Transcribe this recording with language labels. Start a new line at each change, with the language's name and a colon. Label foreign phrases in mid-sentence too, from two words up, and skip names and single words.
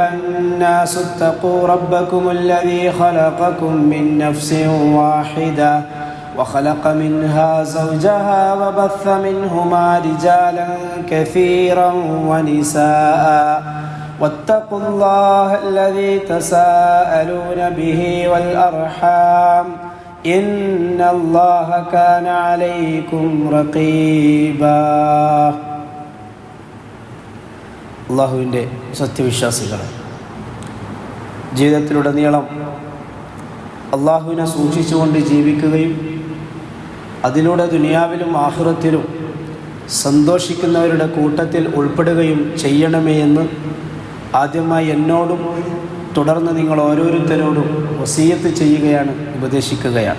Arabic: الناس اتقوا ربكم الذي خلقكم من نفس واحدة وخلق منها زوجها وبث منهما رجالا كثيرا ونساء واتقوا الله الذي تساءلون به والأرحام إن الله كان عليكم رقيبا
Malayalam: അള്ളാഹുവിൻ്റെ സത്യവിശ്വാസികൾ ജീവിതത്തിലുടനീളം അള്ളാഹുവിനെ സൂക്ഷിച്ചുകൊണ്ട് ജീവിക്കുകയും അതിലൂടെ ദുനിയാവിലും ആഖിറത്തിലും സന്തോഷിക്കുന്നവരുടെ കൂട്ടത്തിൽ ഉൾപ്പെടുകയും ചെയ്യണമേ എന്ന് ആദ്യമായി എന്നോടും തുടർന്ന് നിങ്ങൾ ഓരോരുത്തരോടും വസിയത്ത് ചെയ്യുകയാണ്, ഉപദേശിക്കുകയാണ്.